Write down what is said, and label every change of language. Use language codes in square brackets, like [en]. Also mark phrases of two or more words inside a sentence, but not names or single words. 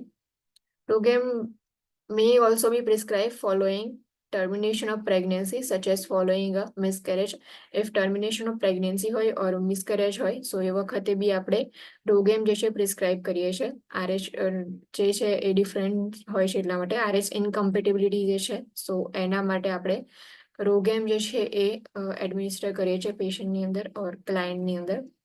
[en] ROGAM may also be prescribed following termination of pregnancy such as following a miscarriage. If termination of pregnancy [gu] હોય [en] or miscarriage [gu] હોય so એ વખતે બી આપણે રોગેમ જે છે પ્રિસ્ક્રાઇબ કરીએ છીએ. RH જે છે એ ડિફરન્ટ હોય છે એટલા માટે [en] RH incompatibility [gu] જે છે સો એના માટે આપણે રોગેમ જે છે એ એડમિનિસ્ટર કરીએ છીએ પેશન્ટની અંદર [en] or client [gu] અંદર.